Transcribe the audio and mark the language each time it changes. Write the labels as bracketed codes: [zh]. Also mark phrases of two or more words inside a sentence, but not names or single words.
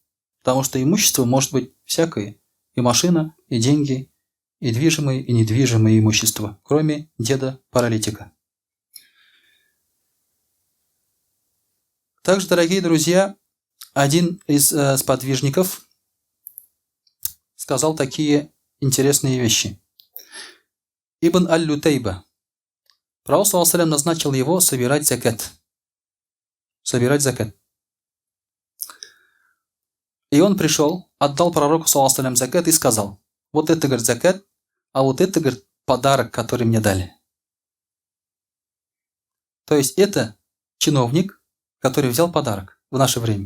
[ru] Потому что имущество может быть всякое. И машина, и деньги, и движимое, и недвижимое имущество. Кроме деда-паралитика. Также, дорогие друзья, один из сподвижников сказал такие интересные вещи. Ибн аль-Лютейба. Пророк [ar] صلى الله عليه [ru] назначил его собирать закат. И он пришел, отдал пророку [ar] صلى الله عليه [ru] закат и сказал: вот это, говорит, закат, а вот это, говорит, подарок, который мне дали. То есть это чиновник, который взял подарок в наше время.